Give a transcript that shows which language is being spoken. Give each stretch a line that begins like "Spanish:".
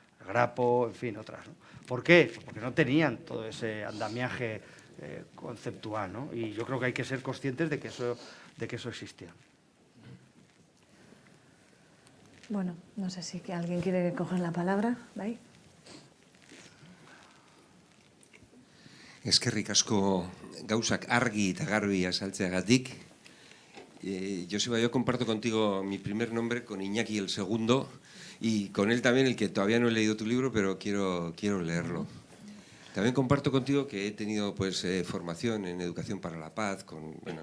Spanish: El Grapo, en fin, otras, ¿no? ¿Por qué? Porque no tenían todo ese andamiaje conceptual, ¿no? Y yo creo que hay que ser conscientes de que eso existía. Bueno, no sé si alguien quiere coger la palabra. ¿Ahí?
Basque: Eskerrik asko gauzak argi eta garbi azaltzeagatik.
Spanish: Joseba, yo comparto contigo mi primer nombre con Iñaki el segundo y con él también el que todavía no he leído tu libro, pero quiero leerlo. También comparto contigo que he tenido formación en educación para la paz, con